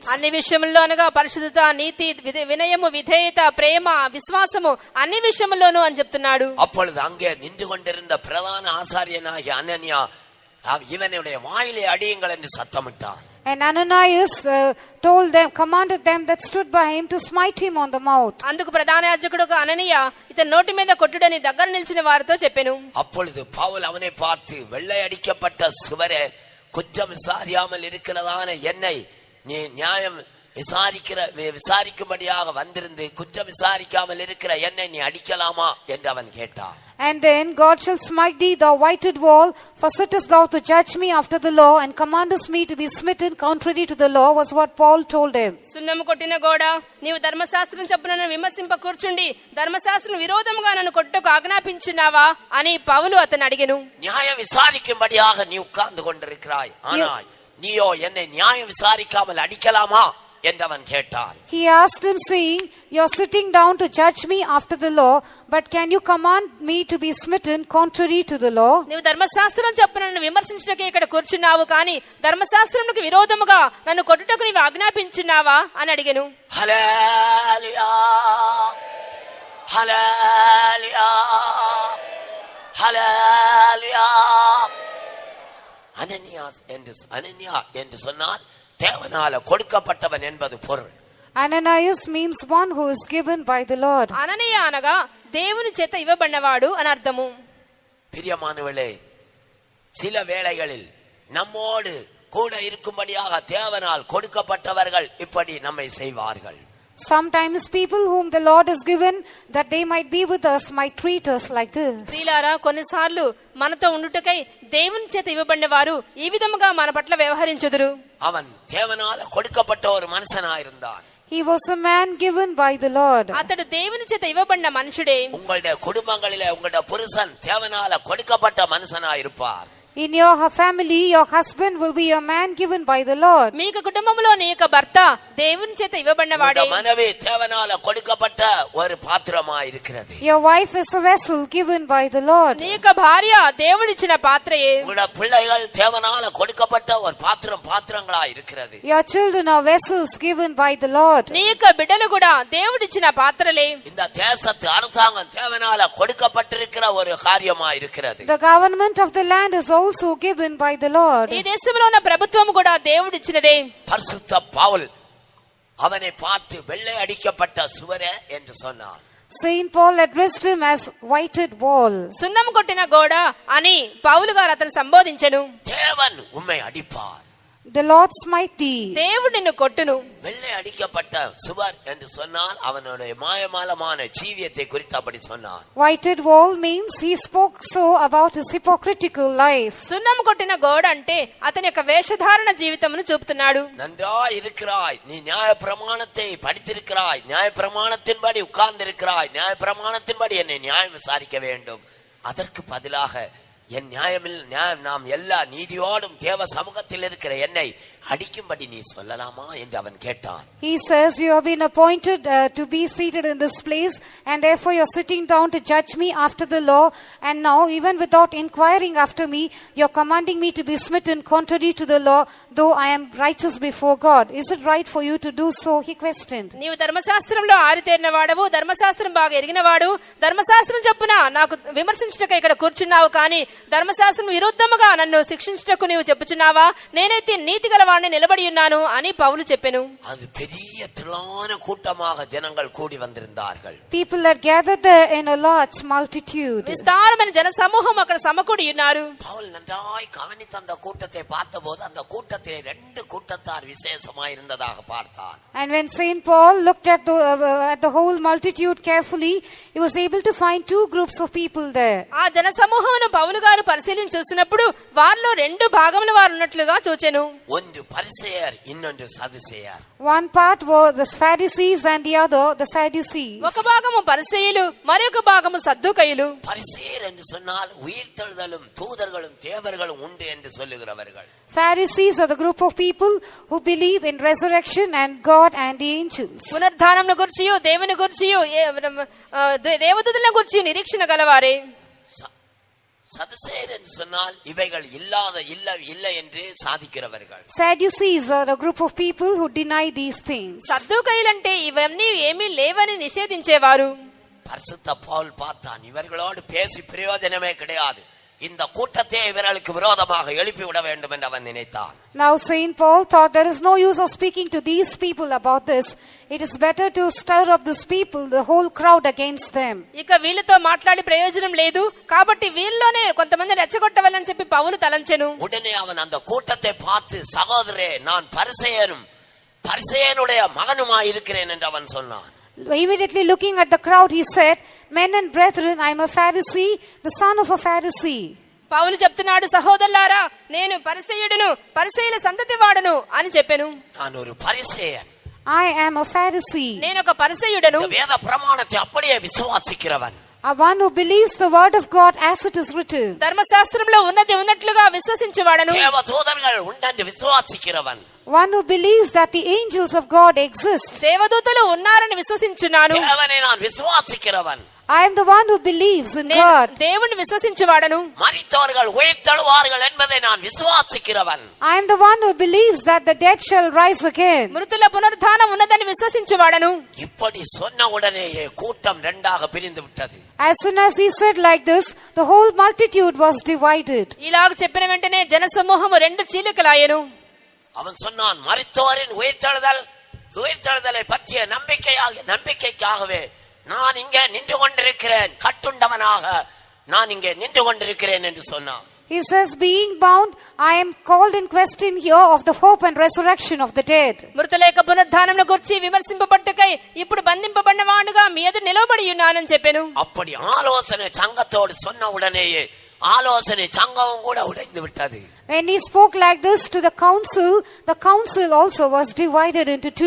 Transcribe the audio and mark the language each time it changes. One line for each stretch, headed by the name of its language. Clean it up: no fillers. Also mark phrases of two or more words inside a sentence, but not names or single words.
Telugu: అన్ని విషయముల్లో అనగా పరిశుద్ధత, నీతి, వినయము, విధేయత, ప్రేమ, విశ్వాసము అన్ని విషయముల్లోనూ అని చెప్తున్నాడు.
Tamil: அப்பொழுது அங்கே நின்று கொண்டிருந்த பிரதான ஆசாரியனாகிய அனனியா இவனுடைய வாயிலே அடியுங்கள் என்று சத்தமிட்டான்.
English: And Ananias commanded them that stood by him to smite him on the mouth.
Telugu: అందుకు ప్రధాన యాజకుడు అననీయ ఇతని నోటి మీద కొట్టుడని దగ్గర నిలిచిన వారితో చెప్పెను.
Tamil: அப்பொழுது பவுல் அவனை பார்த்து, வெள்ளை அடிக்கப்பட்ட சுவரே, குற்றம் விசாரியாமல் இருக்கிறதான என்னை நீ நியாயம் விசாரிக்கும்படியாக வந்திருந்து குற்றம் விசாரிக்காமல் இருக்கிற என்னை நீ அடிக்கலாமா என்று அவன் கேட்டான்.
English: And then God shall smite thee, thou whited wall, for sittest thou to judge me after the law, and commandest me to be smitten contrary to the law, was what Paul told him.
Telugu: సున్నము కొట్టిన గోడ, నీవు ధర్మశాస్త్రం చొప్పున నన్ను విమర్శింప కూర్చుండి ధర్మశాస్త్రం విరోధముగా నన్ను కొట్టుకు ఆజ్ఞాపించినావా అని పౌలు అతను అడిగెను.
Tamil: நியாயம் விசாரிக்கும்படியாக நீ உட்கார்ந்து கொண்டிருக்கிறாய், ஆனால் நீயோ என்னை நியாயம் விசாரிக்காமல் அடிக்கலாமா என்று அவன் கேட்டான்.
English: He asked him, saying, you are sitting down to judge me after the law, but can you command me to be smitten contrary to the law?
Telugu: నీవు ధర్మశాస్త్రం చొప్పున నన్ను విమర్శించడానికి ఇక్కడ కూర్చున్నావు, కానీ ధర్మశాస్త్రమునకు విరోధముగా నన్ను కొట్టుటకు నీవు ఆజ్ఞాపించినావా అని అడిగెను. హల్లెలూయా, హల్లెలూయా, హల్లెలూయా.
Tamil: அனனியா என்று சொன்னால் தேவனால கொடுக்கப்பட்டவன் என்பது பொருள்.
English: Ananias means one who is given by the Lord.
Telugu: అననీయ అనగా దేవుని చేత ఇవ్వబడినవాడు అని అర్థము.
Tamil: பிரியமானவர்களே, சில வேளைகளில் நம்மோடு கூட இருக்கும்படியாக தேவனால் கொடுக்கப்பட்டவர்கள் இப்படி நம்மை செய்வார்கள்.
English: Sometimes people whom the Lord has given that they might be with us might treat us like this.
Telugu: ప్రియులారా, కొన్నిసార్లు మనతో ఉండుటకై దేవుని చేత ఇవ్వబడిన వారు ఈ విధముగా మన పట్ల వ్యవహరించుదురు.
Tamil: அவன் தேவனால கொடுக்கப்பட்ட ஒரு மனுஷனாயிருந்தான்.
English: He was a man given by the Lord.
Telugu: అతడు దేవుని చేత ఇవ్వబడిన మనుషుడే.
Tamil: உங்களுடைய குடும்பங்களிலே உங்களுடைய புருஷன் தேவனால கொடுக்கப்பட்ட மனுஷனாயிருப்பார்.
English: In your family, your husband will be a man given by the Lord.
Telugu: మీకు కుటుంబంలో నీ యొక్క భర్త దేవుని చేత ఇవ్వబడిన వాడే.
Tamil: மனைவி தேவனால கொடுக்கப்பட்ட ஒரு பாத்திரமாயிருக்கிறது.
English: Your wife is a vessel given by the Lord.
Telugu: నీ యొక్క భార్య దేవుడిచ్చిన పాత్రయే.
Tamil: உங்களுடைய பிள்ளைகள் தேவனால கொடுக்கப்பட்ட ஒரு பாத்திரங்களாயிருக்கிறது.
English: Your children are vessels given by the Lord.
Telugu: నీ యొక్క బిడ్డలు కూడా దేవుడిచ్చిన పాత్రలే.
Tamil: இந்த தேசத்து அரசாங்கம் தேவனால கொடுக்கப்பட்டிருக்கிற ஒரு காரியமாயிருக்கிறது.
English: The government of the land is also given by the Lord.
Telugu: ఈ దేశంలో ఉన్న ప్రభుత్వం కూడా దేవుడిచ్చినదే.
Tamil: பரிசுத்த பவுல் அவனை பார்த்து வெள்ளை அடிக்கப்பட்ட சுவரே என்று சொன்னான்.
English: Saint Paul addressed him as whited wall.
Telugu: సున్నం కొట్టిన గోడ అని పౌలు గారు అతను సంబోధించెను.
Tamil: தேவன் உம்மை அடிப்பார்.
English: the Lord smite thee.
Telugu: దేవుడు నిన్ను కొట్టును.
Tamil: வெள்ளை அடிக்கப்பட்ட சுவர் என்று சொன்னால் அவனுடைய மாயமாலமான ஜீவியத்தை குறித்து அப்படி சொன்னார்.
English: Whited wall means he spoke so about his hypocritical life.
Telugu: సున్నం కొట్టిన గోడ అంటే అతని యొక్క వేషధారణ జీవితమును చూపుతున్నాడు.
Tamil: நன்றாய் இருக்கிறாய், நீ நியாய பிரமாணத்தை படித்திருக்கிறாய், நியாய பிரமாணத்தின்படி உட்கார்ந்து இருக்கிறாய், நியாய பிரமாணத்தின்படி என்னை நியாயம் விசாரிக்க வேண்டும். அதற்கு பதிலாக என் நியாயம் நாம் எல்லா நீதியோடும் தேவ சமூகத்தில் இருக்கிற என்னை அடிக்கும்படி நீ சொல்லலாமா என்று அவன் கேட்டான்.
English: He says, you have been appointed to be seated in this place, and therefore you are sitting down to judge me after the law, and now even without inquiring after me, you are commanding me to be smitten contrary to the law, though I am righteous before God. Is it right for you to do so? He questioned.
Telugu: నీవు ధర్మశాస్త్రంలో ఆరితేరిన వాడవు, ధర్మశాస్త్రం బాగా ఎరిగినవాడు, ధర్మశాస్త్రం చొప్పున నాకు విమర్శించటకు ఇక్కడ కూర్చున్నావు, కానీ ధర్మశాస్త్రం విరుద్ధముగా నన్ను శిక్షించటకు నీవు చెప్పుచున్నావా? నేనైతే నీతి గలవాడిని నిలబడి ఉన్నాను అని పౌలు చెప్పెను.
Tamil: அது பெரிய திரளான கூட்டமாக ஜனங்கள் கூடி வந்திருந்தார்கள்.
English: People had gathered there in a large multitude.
Telugu: విస్తారమైన జన సమూహం అక్కడ సమకూడి ఉన్నారు.
Tamil: பவுல் நன்றாய் கவனித்த அந்த கூட்டத்தை பார்த்தபோது அந்த கூட்டத்திலே 2 கூட்டத்தார் விசேஷமாய் இருந்ததாக பார்த்தான்.
English: And when Saint Paul looked at the whole multitude carefully, he was able to find 2 groups of people there.
Telugu: ఆ జన సమూహమును పౌలు గారు పరిశీలించి చూసినప్పుడు వారిలో 2 భాగముల వారు ఉన్నట్లుగా చూచెను.
Tamil: ஒன்று பரிசேயர், இன்னொன்று சதுசேயர்.
English: One part were the Pharisees and the other the Sadducees.
Telugu: ఒక భాగము పరిసయ్యులు, మరొక భాగము సద్దూకయ్యులు.
Tamil: பரிசேயர் என்று சொன்னால் உயிர்த்தெழுதலும் தூதர்களும் தேவர்களும் உண்டு என்று சொல்லுகிறவர்கள்.
English: Pharisees are the group of people who believe in resurrection and God and the angels.
Telugu: పునరుద్ధానమును గురించియు దేవుని గురించియు దేవదూతలను గురించి నిరీక్షణ గలవారే.
Tamil: சதுசேயர் என்று சொன்னால் இவைகள் இல்லை என்று சாதிக்கிறவர்கள்.
English: Sadducees are a group of people who deny these things.
Telugu: సద్దూకయ్యులంటే ఇవన్నీ ఏమీ లేవని నిషేధించేవారు.
Tamil: பரிசுத்த பவுல் பார்த்தான், இவர்களோடு பேசி பிரயோஜனமே கிடையாது, இந்த கூட்டத்தை இவர்களுக்கு விரோதமாக எழுப்பி விட வேண்டும் என்று அவன் நினைத்தான்.
English: Now Saint Paul thought there is no use of speaking to these people about this. It is better to stir up these people, the whole crowd against them.
Telugu: ఇక వీళ్ళతో మాట్లాడి ప్రయోజనం లేదు కాబట్టి వీళ్ళలోనే కొంతమంది రెచ్చగొట్టవాలని చెప్పి పౌలు తలంచెను.
Tamil: உடனே அவன் அந்த கூட்டத்தை பார்த்து, சகோதரே, நான் பரிசேயனுடைய மகனுமாய் இருக்கிறேன் என்று அவன் சொன்னான்.
English: Immediately looking at the crowd, he said, men and brethren, I am a Pharisee, the son of a Pharisee.
Telugu: పౌలు చెప్తున్నాడు, సహోదరులారా, నేను పరిసయ్యుడును, పరిసయ్యుల సంతతి వాడును అని చెప్పెను.
Tamil: நான் ஒரு பரிசேயன்,
English: I am a Pharisee,
Telugu: నేను ఒక పరిసయ్యుడను,
Tamil: வேத பிரமாணத்தை அப்படியே விசுவாசிக்கிறவன்,
English: a one who believes the word of God as it is written.
Telugu: ధర్మశాస్త్రంలో ఉన్నది ఉన్నట్లుగా విశ్వసించేవాడను,
Tamil: தேவதூதர்கள் உண்டென்று விசுவாசிக்கிறவன்,
English: one who believes that the angels of God exist.
Telugu: దేవదూతలు ఉన్నారని విశ్వసించున్నాను,
Tamil: தேவனை நான் விசுவாசிக்கிறவன்,
English: I am the one who believes in God.
Telugu: దేవుణ్ణి విశ్వసించేవాడను,
Tamil: மரித்தவர்கள் உயிர்த்தெழுவார்கள் என்பதை நான் விசுவாசிக்கிறவன்.
English: I am the one who believes that the dead shall rise again.
Telugu: మృతుల పునరుద్ధానం ఉన్నదని విశ్వసించేవాడను.
Tamil: இப்படி சொன்ன உடனேயே கூட்டம் 2ஆக பிரிந்து விட்டது.
English: As soon as he said like this, the whole multitude was divided.
Telugu: ఇలాగ చెప్పిన వెంటనే జన సమూహము 2 చీలికలాయెను.
Tamil: அவன் சொன்னான், மரித்தோரின் உயிர்த்தெழுதலை பற்றிய நம்பிக்கைக்காகவே நான் இங்கே நின்று கொண்டிருக்கிறேன், கட்டுண்டவனாக நான் இங்கே நின்று கொண்டிருக்கிறேன் என்று சொன்னான்.
English: He says, being bound, I am called in question here of the hope and resurrection of the dead.
Telugu: మృతుల యొక్క పునరుద్ధానమును గురించి విమర్శింపబట్టుకై ఇప్పుడు బంధింపబడిన వాడుగా మీ ఎదుట నిలవబడి ఉన్నానని చెప్పెను.
Tamil: அப்படி ஆலோசனை சங்கத்தோடு சொன்ன உடனேயே ஆலோசனை சங்கமும் கூட உடைந்து விட்டது.
English: When he spoke like this to the council also was divided into 2.